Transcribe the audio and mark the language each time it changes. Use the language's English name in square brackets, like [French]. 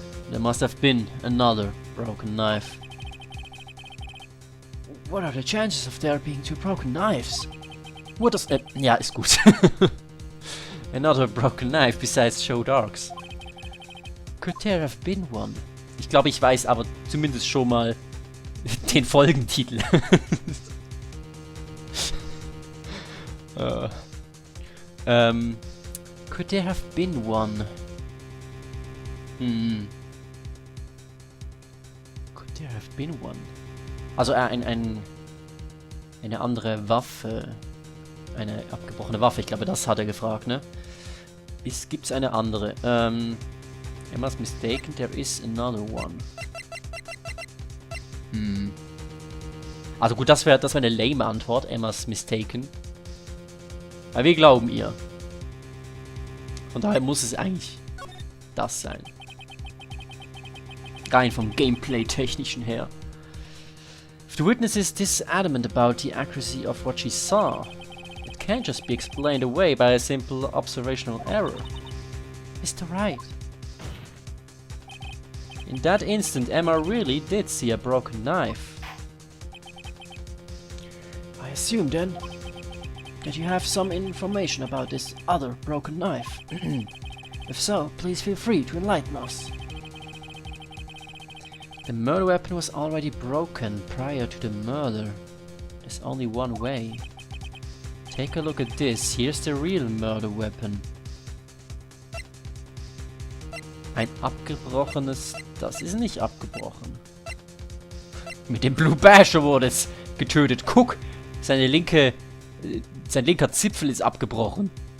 [English] There must have been another broken knife. What are the chances of there being 2 broken knives? What does... [German] ja, ist gut. [English] Another broken knife besides Joe Dark's. Could there have been one? [German] Ich glaube, ich weiß aber zumindest schon mal den Folgentitel. [English] Could there have been one? Could there have been one? [German] Also eine andere Waffe. Eine abgebrochene Waffe. Ich glaube, das hat er gefragt, ne? Gibt's eine andere? [English] Emma's mistaken, there is another one. [German] Also gut, das wäre eine lame Antwort. [English] Emma's mistaken. [German] Aber wir glauben ihr. Von daher muss es eigentlich das sein. Rein vom Gameplay-technischen her. [English] If the witness is this adamant about the accuracy of what she saw, it can't just be explained away by a simple observational error. Mr. Wright. In that instant, Emma really did see a broken knife. I assume then that you have some information about this other broken knife. If so, please feel free to enlighten us. The murder weapon was already broken prior to the murder. There's only one way. Take a look at this. Here's the real murder weapon. [German] Ein abgebrochenes... Das ist nicht abgebrochen. Mit dem Blue Basher wurde es getötet. Guck! Sein linker Zipfel ist abgebrochen.